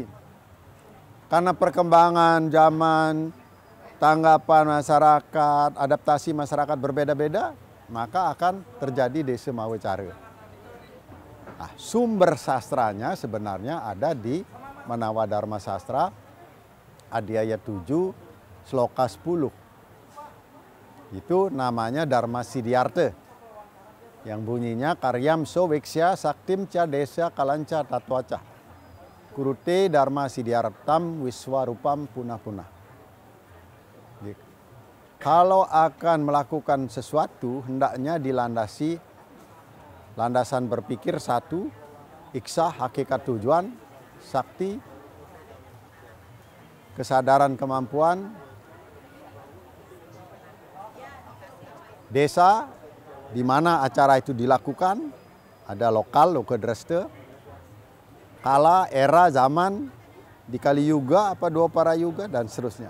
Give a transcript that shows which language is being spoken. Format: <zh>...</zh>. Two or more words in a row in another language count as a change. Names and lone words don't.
<id>Karena perkembangan zaman, tanggapan masyarakat, adaptasi masyarakat berbeda-beda, maka akan terjadi</id> <jv>desa mawa cara.</jv> <id>Nah, sumber sastranya sebenarnya ada di Manawa Dharma Sastra, Adhyaya 7, Sloka 10. Itu namanya Dharma Siddhartha.</id> <sa>Yang bunyinya कार्यं सो वेक्ष्य शक्तिं च देश कालञ्च तत्त्वच. कुरुते धर्म सिद्धार्थं विश्वरूपं पुनः-पुनः.</sa> <id>Kalau akan melakukan sesuatu, hendaknya dilandasi landasan berpikir satu, iksa hakikat tujuan, sakti, kesadaran kemampuan, desa, di mana acara itu dilakukan, ada lokal, lokadraste, kala, era, zaman, di Kali Yuga, apa dua para yuga, dan seterusnya.</id>